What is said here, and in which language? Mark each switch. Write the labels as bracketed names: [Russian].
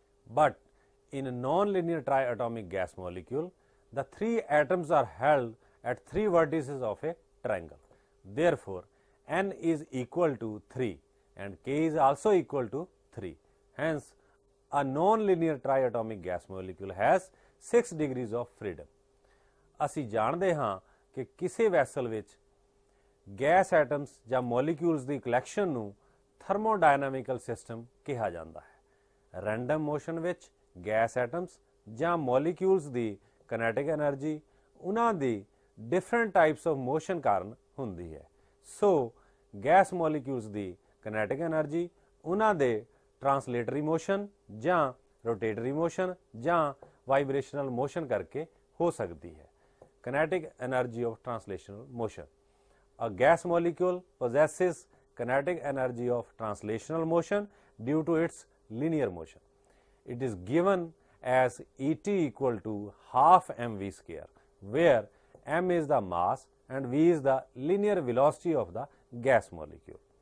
[English] But in a non-linear triatomic gas molecule, the 3 atoms are held at 3 vertices of a triangle. Therefore, n is equal to 3 and k is also equal to 3. Hence, a non-linear triatomic gas molecule has 6 degrees of freedom. [Punjabi] ਅਸੀਂ ਜਾਣਦੇ ਹਾਂ ਕਿ ਕਿਸੇ vessel ਵਿੱਚ gas atoms ਜਾਂ molecules ਦੀ collection ਨੂੰ ਥਰਮੋਡਾਇਨਾਮਿਕਲ system ਕਿਹਾ ਜਾਂਦਾ ਹੈ। ਰੈਂਡਮ ਮੋਸ਼ਨ ਵਿੱਚ ਗੈਸ ਐਟਮਸ ਜਾਂ ਮੋਲੀਕਿਊਲਸ ਦੀ ਕਿਨੈਟਿਕ એનર્ਜੀ ਉਹਨਾਂ ਦੀ ਡਿਫਰੈਂਟ ਟਾਈਪਸ ਆਫ ਮੋਸ਼ਨ ਕਾਰਨ ਹੁੰਦੀ ਹੈ। ਸੋ ਗੈਸ ਮੋਲੀਕਿਊਲਸ ਦੀ ਕਿਨੈਟਿਕ એનર્ਜੀ ਉਹਨਾਂ ਦੇ ਟਰਾਂਸਲੇਟਰੀ ਮੋਸ਼ਨ ਜਾਂ ਰੋਟੇਟਰੀ ਮੋਸ਼ਨ ਜਾਂ ਵਾਈਬ੍ਰੇਸ਼ਨਲ ਮੋਸ਼ਨ ਕਰਕੇ ਹੋ ਸਕਦੀ ਹੈ। [English] Kinetic energy of translational motion. A gas molecule possesses kinetic energy of translational motion due to its linear motion. It is given as Et equal to half mv square, where m is the mass and v is the linear velocity of the gas molecule.